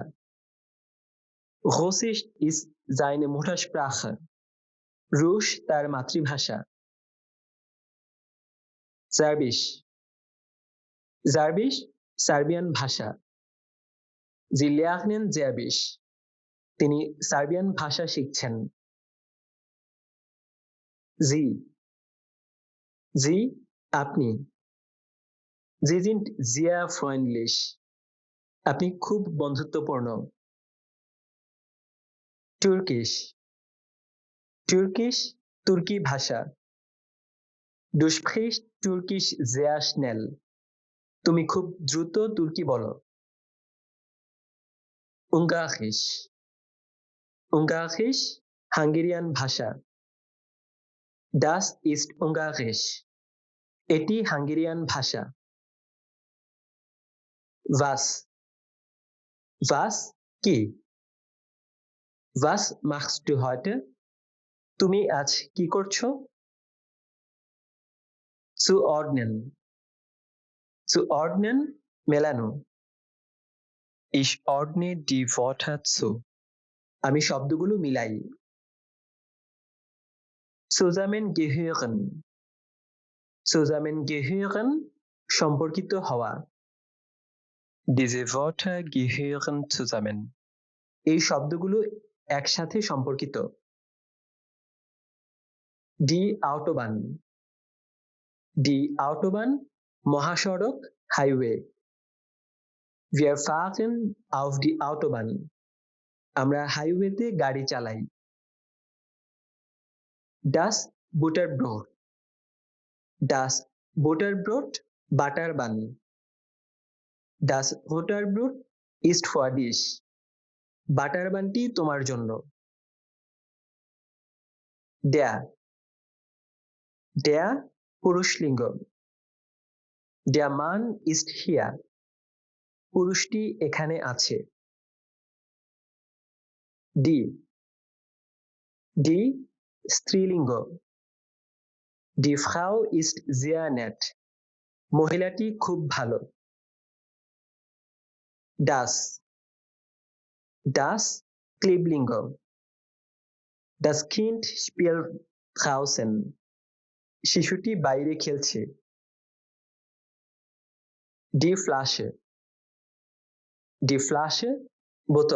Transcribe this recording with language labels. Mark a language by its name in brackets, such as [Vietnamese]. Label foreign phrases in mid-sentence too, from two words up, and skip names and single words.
[German] Russisch ist seine Muttersprache. [Bangla] রুশ তার মাতৃভাষা। [German] Serbisch Serbisch [Bangla] সার্বিয়ান ভাষা। [German] Sie lernen Serbisch. [Bangla] তিনি সার্বিয়ান ভাষা শিখছেন। [German] Sie Sie আপনি। Sie sind sehr freundlich. [Bangla] আপনি খুব বন্ধুত্বপূর্ণ। [English] Turkish Turkish [Bangla] তুর্কি ভাষা। [German] Du sprichst Türkisch sehr schnell. [Bangla] তুমি খুব দ্রুত তুর্কি বলো। [German] Ungarisch Ungarisch [Bangla] হাঙ্গেরিয়ান ভাষা। [German] Das ist Ungarisch. [Bangla] এটি হাঙ্গেরিয়ান ভাষা। [German] Was Was [Bangla] কি? [German] Was machst du heute? [Bangla] তুমি আজ কি করছো? [German] Zuordnen Zuordnen মেলানো। Ich ordne die Wörter zu. [Bangla] আমি শব্দগুলো মিলাই। [German] Zusammengehören Zusammengehören [Bangla] সম্পর্কিত হওয়া। [German] Diese Wörter gehören zusammen. [Bangla] এই শব্দগুলো একসাথে সম্পর্কিত। [German] Die Autobahn Die Autobahn [Bangla] মহাসড়ক হাইওয়ে। [German] Wir fahren auf die Autobahn. [Bangla] আমরা হাইওয়েতে গাড়ি চালাই। [German] Das Butterbrot Das Butterbrot [English] butter bun. [German] Das Butterbrot ist für dich. [Bangla] বাটার বানটি তোমার জন্য। Der পুরুষলিঙ্গ। [German] Der Mann ist hier. [Bangla] পুরুষটি এখানে আছে। Die স্ত্রীলিঙ্গ। [German] Die Frau ist sehr nett. [Bangla] মহিলাটি খুব ভালো। Das ক্লিবলিঙ্গ। [German] Das Kind spielt draußen. [Bangla] শিশুটি বাইরে খেলছে। [German] Die Flasche [Bangla] বোতল।